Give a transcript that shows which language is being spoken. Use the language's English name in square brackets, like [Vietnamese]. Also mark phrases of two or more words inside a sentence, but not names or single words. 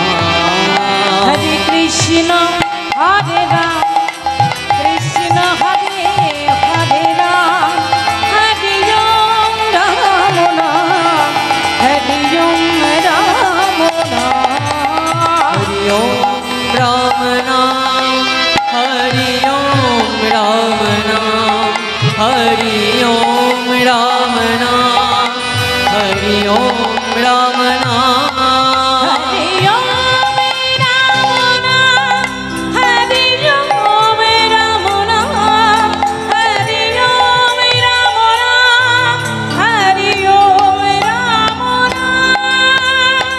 [Sanskrit] হরে কৃষ্ণ হরে রাম কৃষ্ণ হরে হরে রাম হরি ওম রাম নাম হরি ওম রাম নাম। हरि ओम राम नाम हरि ओम राम नाम हरि ओम राम नाम हरि ओम राम नाम। हरि ओम राम नाम हरि ओम राम नाम हरि ओम राम नाम हरि ओम राम नाम।